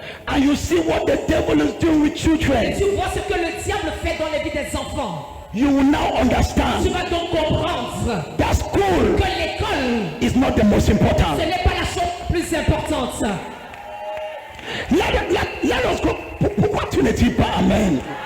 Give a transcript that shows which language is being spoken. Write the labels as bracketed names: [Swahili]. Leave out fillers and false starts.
[English] and you see what the devil is doing with children, [French] et tu vois ce que le diable fait dans la vie des enfants, [English] you will now understand. [French] Tu vas donc comprendre [English] that school [French] que l'école [English] is not the most important. [French] Ce n'est pas la chose la plus importante. [English] Let us go. [French] Pourquoi tu ne dis pas Amen?